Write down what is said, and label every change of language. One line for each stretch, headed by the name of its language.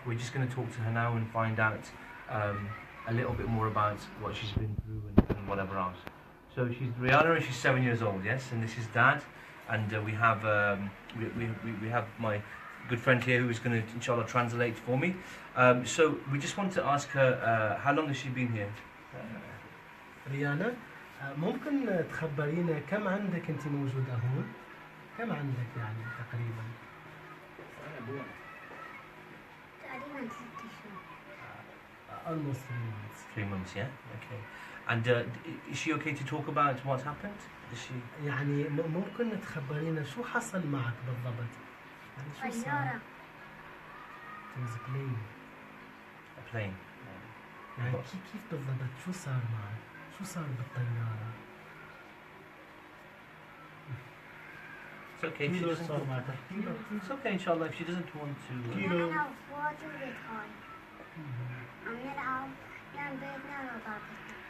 English: We're just going to talk to her now and find out a little bit more about what she's been through and whatever else. So she's Rihanna and she's 7 years old, yes, and this is Dad, and we have my good friend here who is going to inshallah translate for me. So we just want to ask her how long has she been here?
Arabic: ريانا ممكن تخبرينا كم عندك انت موجودة هون؟ كم عندك يعني تقريبا؟ تقريبا 3 شهور.
English: Almost 3 months. 3 months, yeah? Okay. And is she okay to talk about what's happened? Is she...
Arabic: يعني ممكن تخبرينا شو حصل معك بالضبط؟ يعني شو صار؟ طيارة.
English: It was a plane. A plane.
Arabic: يعني كيف بالضبط شو صار معك؟ شو صار بالطيارة؟
English: It's okay. If she doesn't, it's okay, inshallah, if she doesn't want to...
Arabic: نلعب واجد هاي. نلعب يعني بيتنا وطاقتنا.